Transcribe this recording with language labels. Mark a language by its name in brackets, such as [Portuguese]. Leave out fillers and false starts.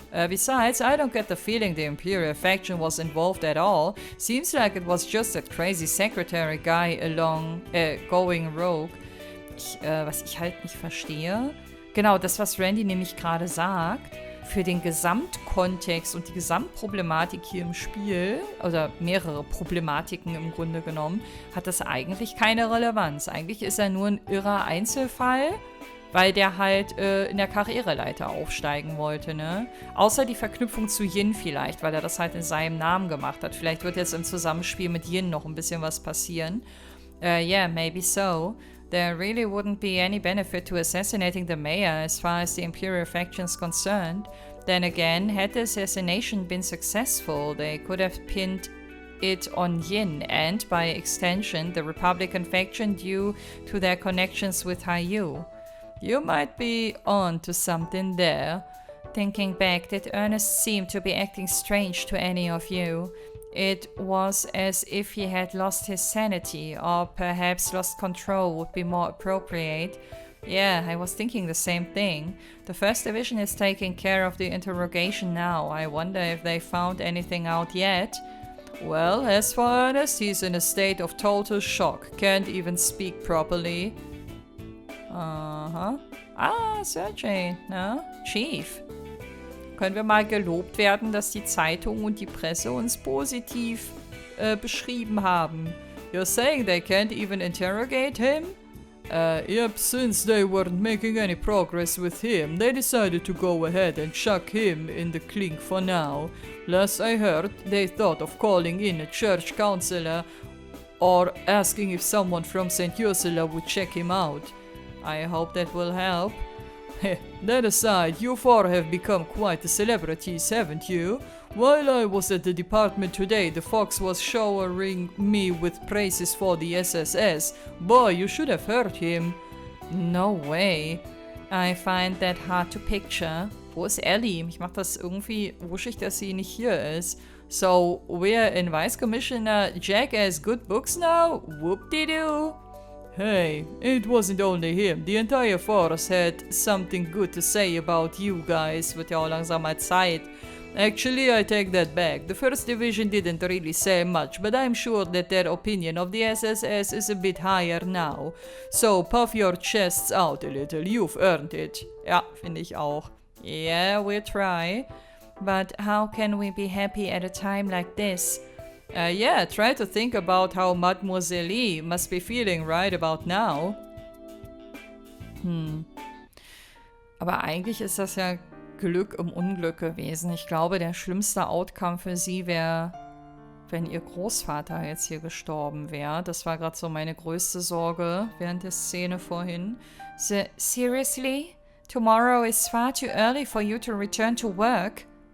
[English] Besides, I don't get the feeling the Imperial faction was involved at all. Seems like it was just that crazy secretary guy going rogue. [German] Was ich halt nicht verstehe. Genau, das, was Randy nämlich gerade sagt. Für den Gesamtkontext und die Gesamtproblematik hier im Spiel, oder mehrere Problematiken im Grunde genommen, hat das eigentlich keine Relevanz. Eigentlich ist er nur ein irrer Einzelfall, weil der halt in der Karriereleiter aufsteigen wollte, ne? Außer die Verknüpfung zu Yin vielleicht, weil er das halt in seinem Namen gemacht hat. Vielleicht wird jetzt im Zusammenspiel mit Yin noch ein bisschen was passieren. [English] Yeah, maybe so. There really wouldn't be any benefit to assassinating the mayor as far as the Imperial faction's concerned. Then again, had the assassination been successful, they could have pinned it on Yin and, by extension, the Republican faction due to their connections with HIER. You might be on to something there. Thinking back, did Ernest seem to be acting strange to any of you? It was as if he had lost his sanity, or perhaps lost control would be more appropriate. Yeah, I was thinking the same thing. The First Division is taking care of the interrogation now. I wonder if they found anything out yet. Well, as for Ernest, he's in a state of total shock. Can't even speak properly. Aha. Ah, Sergei, na? Chief. [German] Können wir mal gelobt werden, dass die Zeitung und die Presse uns positiv beschrieben haben. [English] You're saying they can't even interrogate him? Yep, since they weren't making any progress with him, they decided to go ahead and chuck him in the clink for now. Last I heard, they thought of calling in a church counselor or asking if someone from St. Ursula would check him out. I hope that will help. That aside, you four have become quite the celebrities, haven't you? While I was at the department today, the Fox was showering me with praises for the SSS. Boy, you should have heard him. No way. I find that hard to picture. [German] Wo ist Ellie? Mich macht das irgendwie wuschig, dass sie nicht hier ist. [English] So, we're in Vice Commissioner Jackass Good Books now? Whoop-de-doo. Hey, it wasn't only him. The entire force had something good to say about you guys. [German] Wird ja auch langsam mal Zeit. [English] Actually, I take that back. The First Division didn't really say much, but I'm sure that their opinion of the SSS is a bit higher now. So, puff your chests out a little. You've earned it. [German] Ja, finde ich auch. [English] Yeah, we'll try. But how can we be happy at a time like this? Yeah, try to think about how Mademoiselle Lee must be feeling right about now. [German] Aber eigentlich ist das ja Glück im Unglück gewesen. Ich glaube, der schlimmste Outcome für sie wäre, wenn ihr Großvater jetzt hier gestorben wäre. Das war gerade so meine größte Sorge während der Szene vorhin. [English] Seriously? Tomorrow is far too early for you to return to work.